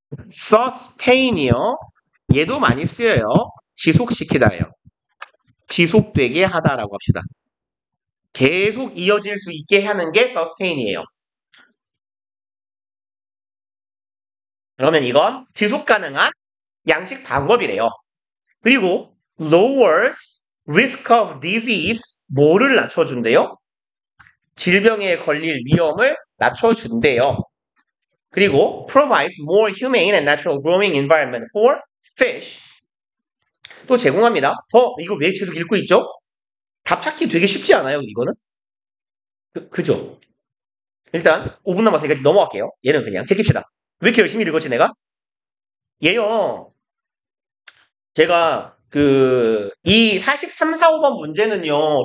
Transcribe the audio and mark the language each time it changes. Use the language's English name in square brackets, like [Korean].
[Korean] Sustain이요. 얘도 많이 쓰여요. 지속시키다예요. 지속되게 하다라고 합시다. 계속 이어질 수 있게 하는 게 sustain이에요. 그러면 이건 지속 가능한 양식 방법이래요. 그리고 lowers risk of disease 뭐를 낮춰준대요? 질병에 걸릴 위험을 낮춰준대요. [English] 그리고 provides more humane and natural growing environment for fish. [Korean] 또 제공합니다. 이거 왜 계속 읽고 있죠? 답 찾기 되게 쉽지 않아요, 이거는? 그죠? 일단 5분 남아서 여기까지 넘어갈게요. 얘는 그냥 제킵시다. 왜 이렇게 열심히 읽었지, 내가? 얘요. 제가 이 43, 4, 5번 문제는요.